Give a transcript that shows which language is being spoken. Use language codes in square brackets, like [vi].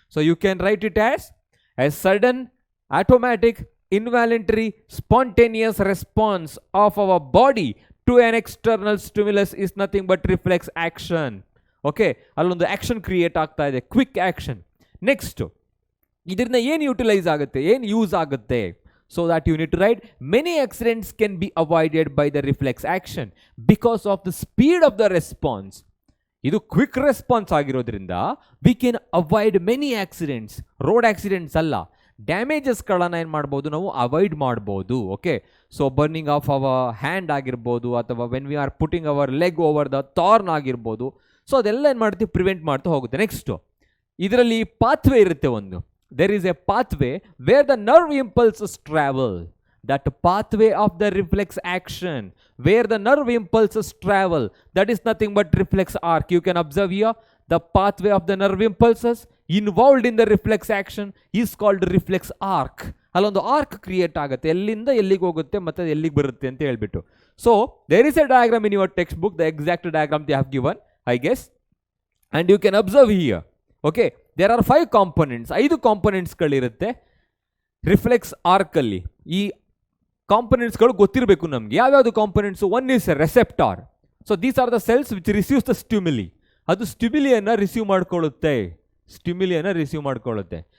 [en] So you can write it as a sudden, automatic, involuntary, spontaneous response of our body to an external stimulus is nothing but reflex action. [kn] Okay, ಅಲ್ಲೊಂದು action create ಆಗ್ತಾ ಇದೆ, quick action. Next, ಇದರಿಂದ ಏನು utilise ಆಗುತ್ತೆ, ಏನು use ಆಗುತ್ತೆ? [en] So that you need to write, many accidents can be avoided by the reflex action because of the speed of the response. [kn] ಇದು quick response ಆಗಿರೋದ್ರಿಂದ [en] we can avoid many accidents. [kn] Road accidents ಅಲ್ಲ, ಡ್ಯಾಮೇಜಸ್ಗಳನ್ನು ಏನು ಮಾಡ್ಬೋದು ನಾವು avoid ಮಾಡ್ಬೋದು. [en] okay, so burning of our hand [kn] ಆಗಿರ್ಬೋದು, ಅಥವಾ [en] When we are putting our leg over the thorn ಆಗಿರ್ಬೋದು. [kn] ಸೊ ಅದೆಲ್ಲ ಏನು ಮಾಡ್ತೀವಿ, ಪ್ರಿವೆಂಟ್ ಮಾಡ್ತಾ ಹೋಗುತ್ತೆ. ನೆಕ್ಸ್ಟು, ಇದರಲ್ಲಿ ಪಾತ್ವೇ ಇರುತ್ತೆ ಒಂದು. [en] There is a pathway where the nerve impulses travel. That pathway of the reflex action, where the nerve impulses travel, that is nothing but reflex arc. You can observe here, the pathway of the nerve impulses involved in the reflex action is called reflex arc. [kn] ಅಲ್ಲೊಂದು arc create ಆಗುತ್ತೆ, ಎಲ್ಲಿಂದ ಎಲ್ಲಿಗೆ ಹೋಗುತ್ತೆ ಮತ್ತು ಎಲ್ಲಿಗೆ ಬರುತ್ತೆ ಅಂತ ಹೇಳ್ಬಿಟ್ಟು. [en] So there is a diagram in your textbook, the exact diagram they have given, I guess, and you can observe here. Okay, there are 5 components, [kn] 5 ಕಾಂಪೊನೆಂಟ್ಸ್ಗಳಿರುತ್ತೆ reflex ಆರ್ಕಲ್ಲಿ. ಈ ಕಾಂಪೊನೆಂಟ್ಸ್ಗಳು ಗೊತ್ತಿರಬೇಕು ನಮಗೆ. ಯಾವ್ಯಾವುದು components? [en] One is receptor. So these are the cells which receives the stimuli. [kn] ಅದು ಸ್ಟಿಮ್ಯುಲಿಯನ್ನು receive ಮಾಡ್ಕೊಳ್ಳುತ್ತೆ, ಸ್ಟಿಮ್ಯುಲಿಯನ್ನು receive ಮಾಡ್ಕೊಳ್ಳುತ್ತೆ.